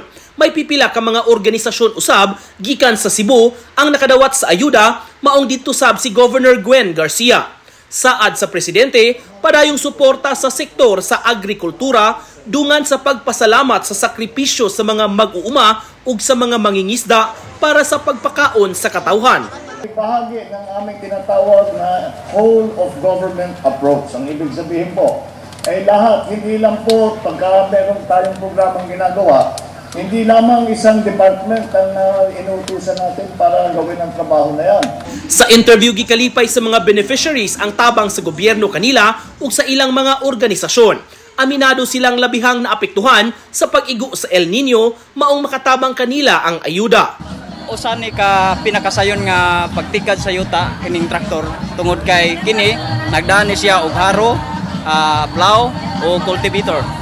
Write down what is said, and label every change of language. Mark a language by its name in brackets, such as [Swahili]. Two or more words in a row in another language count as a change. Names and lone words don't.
[Cebuano] May pipila ka mga organisasyon usab gikan sa Cebu ang nakadawat sa ayuda maong didto sab si Governor Gwen Garcia. Saad sa presidente, padayong suporta sa sektor sa agrikultura dungan sa pagpasalamat sa sakripisyo sa mga mag-uuma ug sa mga mangingisda para sa pagpakaon sa katawhan. [Filipino] Bahagi ng aming tinatawag na [English] whole of government approach. [Filipino] Ang ibig sabihin po ay lahat, hindi lang po pagka meron tayong programang ginagawa, hindi lamang isang department ang inutusan natin para gawin ang trabaho na yan. [Cebuano] Sa interview gikalipay sa mga beneficiaries ang tabang sa gobyerno kanila ug sa ilang mga organisasyon. Aminado silang labihang naapektuhan sa pag-igo sa El Nino maong makatabang kanila ang ayuda. Usa ni ka pinakasayon nga pagtikad sa yuta kining traktor tungod kay kini nagdaan ni siya og haro, plow o cultivator.